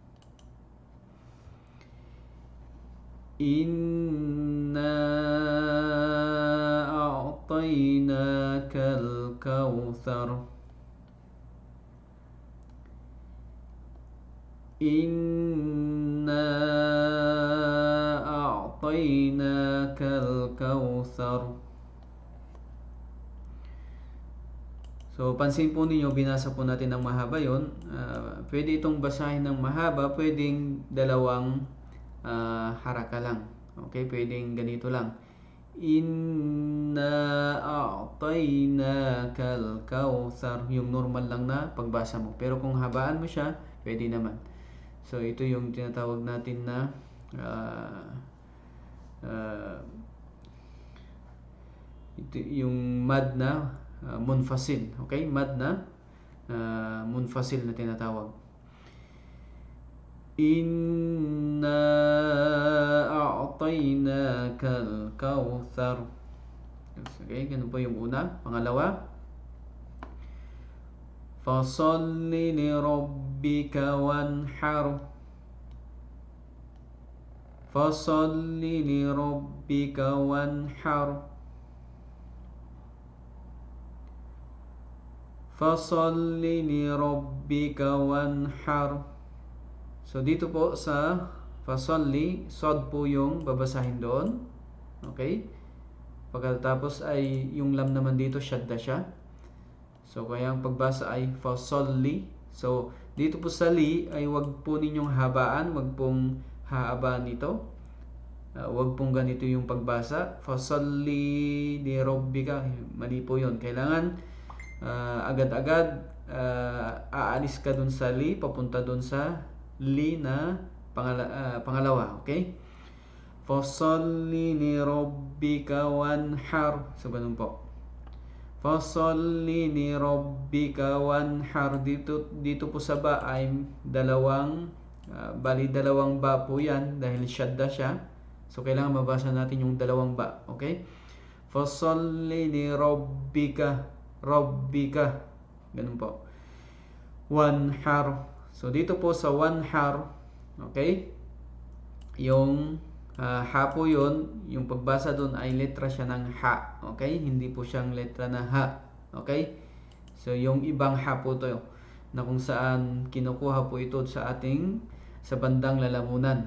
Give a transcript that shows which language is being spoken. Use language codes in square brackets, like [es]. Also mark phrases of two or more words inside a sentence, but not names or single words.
[ar] إنا أعطيناك الكوثر. إنا أعطيناك الكوثر. [tl] So pansin po ninyo, binasa po natin ng mahaba yon. Pwede itong basahin ng mahaba, pwedeng dalawang haraka lang. Okay, pwedeng ganito lang. [ar] إنا أعطيناك الكوثر, [tl] yung normal lang na pagbasa mo. Pero kung habaan mo siya, pwede naman. So ito yung tinatawag natin na ito yung mad na munfasil. Okay, mad na munfasil na tinatawag. [ar] إنا أعطيناك الكوثر. [tl] Okay, ganun po yung una. Pangalawa, [ar] فصل لربك وانحر. فصل لربك وانحر. فصل لربك وانحر. [tl] So dito po sa fasalli, sod po yung babasahin doon. Okay? Pagkatapos ay yung lam naman dito, shadda siya. So kaya ang pagbasa ay fasalli. So dito po sa li ay wag po ninyong habaan, wag pong haabaan ito. Wag pong ganito yung pagbasa. [ar] فصل لربك. [tl] Mali po yun. Kailangan agad-agad aalis ka dun sa li, papunta dun sa li na pangalawa. Okay? [ar] فصل لربك وانحر. [tl] So, ganun po. [ar] فصل لربك وانحر. [tl] Dito po sa ba ay dalawang ba po yan dahil shadda siya. So, kailangan mabasa natin yung dalawang ba. [ar] Okay? فصل لربك. [tl] Rabbika. Ganun po. Wanhar. So, dito po sa wanhar, okay? Yung ha po yun, yung pagbasa doon ay letra siya ng ha. Okay? Hindi po siyang letra na ha. Okay? So, yung ibang ha po to na kung saan kinukuha po ito sa bandang lalamunan.